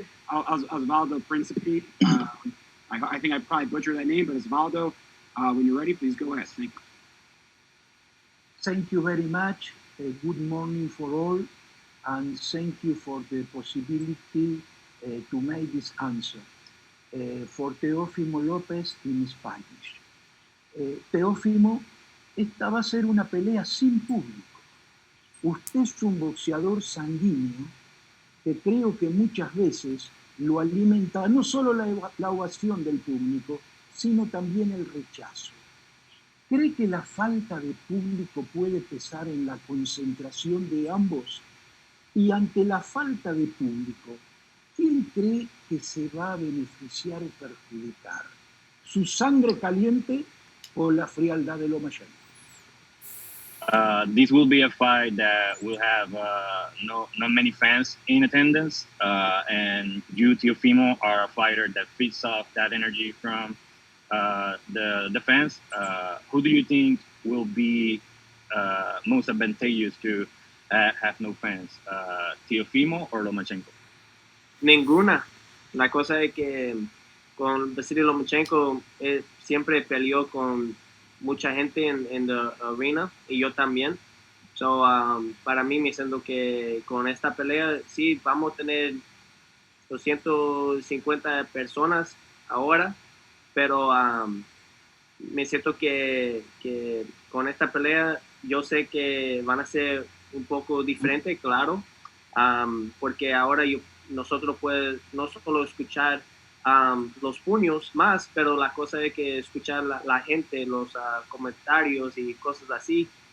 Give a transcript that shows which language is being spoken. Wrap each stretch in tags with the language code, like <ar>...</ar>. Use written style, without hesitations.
<en>Osvaldo Principe. I think I probably butchered that name, but Osvaldo, when you're ready, please go ahead. Thank you. Thank you very much. Good morning for all, and thank you for the possibility to make this answer. For Teofimo Lopez in Spanish.</en> <es>Teofimo, esta va a ser una pelea sin público. Usted es un boxeador sanguíneo que creo que muchas veces lo alimenta no solo la ovación del público, sino también el rechazo. ¿Cree que la falta de público puede pesar en la concentración de ambos? Y ante la falta de público, ¿quién cree que se va a beneficiar o perjudicar? ¿Su sangre caliente o la frialdad de Lomachenko?</es> <en>This will be a fight that will have not many fans in attendance, and you, Teofimo, are a fighter that feeds off that energy from the fans. Who do you think will be most advantageous to have no fans, Teofimo or Lomachenko?</en> <es>Ninguna. La cosa es que con Vasyl Lomachenko siempre peleó con mucha gente en la arena, y yo también. So, para mí me siento que con esta pelea sí vamos a tener 250 personas ahora, pero me siento que con esta pelea yo sé que van a ser un poco diferente, claro, porque ahora nosotros podemos no solo escuchar los puños más, pero la cosa es que escuchar la gente, los comentarios y cosas así.</es>